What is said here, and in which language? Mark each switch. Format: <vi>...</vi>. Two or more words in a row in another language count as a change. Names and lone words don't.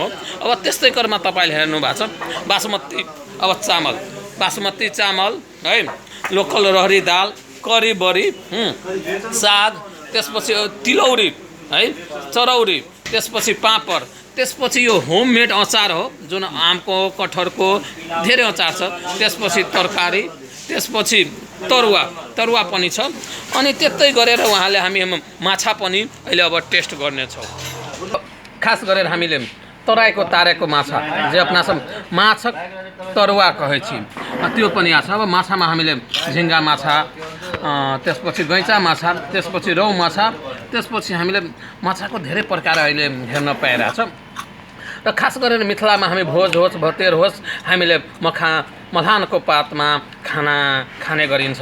<ne>अब त्यस्तै क्रममा तपाईँले हेर्नुभएको छ बासमती चामल है, लोकल रहरी दाल, करी बरी, साग, त्यसपछि तिलौरी है, चरौरी, त्यसपछि पापड, त्यसपछि यो होममेड अचार हो जुन आमको कटहरको धेरै अचार छ, त्यसपछि तरकारी, त्यसपछि तरुवा पनि छ। अनि त्यस्तै गरेर उहाँले हामी माछा पनि अहिले अब टेस्ट गर्नेछौँ। खास गरेर हामीले तराईको तारेको माछा जे</ne> <mai>अपना सब माछक तरुवा कहै छी</mai> <ne>त्यो पनि आछ। अब माछामा हामीले झिङ्गा माछा, त्यसपछि गैँचा माछा, त्यसपछि रौ माछा, त्यसपछि हामीले माछाको धेरै प्रकार अहिले हेर्न पाइरहेछ। र खास गरेर मिथिलामा हामी भोज होस् भतेर होस् हामीले मधानको पातमा खाना खाने गरिन्छ।</ne>